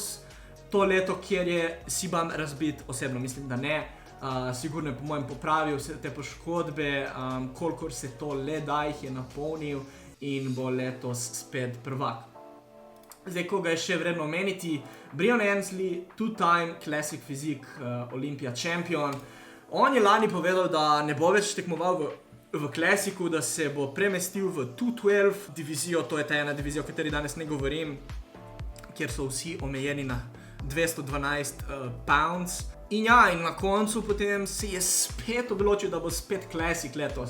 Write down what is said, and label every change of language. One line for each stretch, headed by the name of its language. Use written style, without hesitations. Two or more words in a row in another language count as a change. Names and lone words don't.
Slovenian: To leto, kjer je Sibam razbit, osebno mislim, da ne. Sigurno je po mojem popravil vse te poškodbe, kolikor se to le da jih je napolnil in bo letos spet prvak. Zdaj, koga je še vredno omeniti, Breon Ansley,
English: two-time Classic Physique Olympia champion.
Slovenian: On je lani povedal, da ne bo več tekmoval v Classicu, da se bo premestil v 212 divizijo, to je ta ena divizija, o kateri danes ne govorim, kjer so vsi omejeni na 212 pounds. In ja, in na koncu potem se je spet odločil, da bo spet Classic letos.